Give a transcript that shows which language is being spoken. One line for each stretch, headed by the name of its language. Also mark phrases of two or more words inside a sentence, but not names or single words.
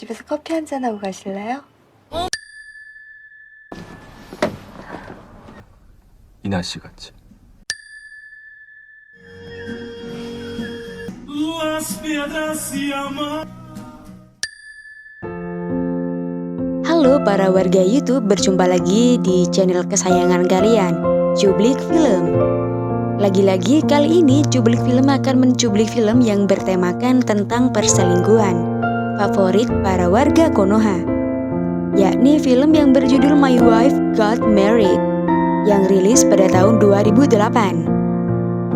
Korean: 집에서 커피 한잔 하고 가실래요? 이나 씨 같이.
Indonesian: Halo para warga YouTube, berjumpa lagi di channel kesayangan kalian, Cublik Film. Lagi-lagi kali ini Cublik Film akan mencublik film yang bertemakan tentang perselingkuhan favorit para warga Konoha, yakni film yang berjudul My Wife Got Married yang rilis pada tahun 2008.